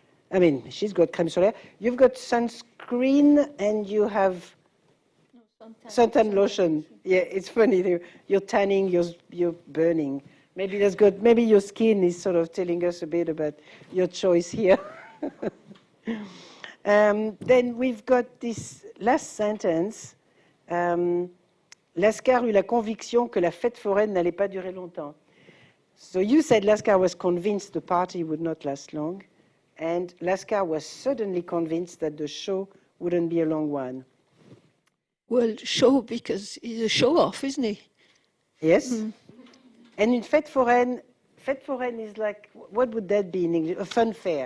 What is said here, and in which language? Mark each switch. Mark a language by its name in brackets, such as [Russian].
[English] I mean, she's got crème solaire. You've got sunscreen and you have suntan lotion. Yeah, it's funny. You're tanning, you're burning. Maybe that's good. Maybe your skin is sort of telling us a bit about your choice here. Then we've got this last sentence. [French] Lascar eut la conviction que la fête foraine n'allait pas durer longtemps. [English] So you said Lascar was convinced the party would not last long, and Lascar was suddenly convinced that the show wouldn't be a long one. Well, show because he's a show-off, isn't he? Yes. And in fête foraine is like, what would that be in English? A fun fair.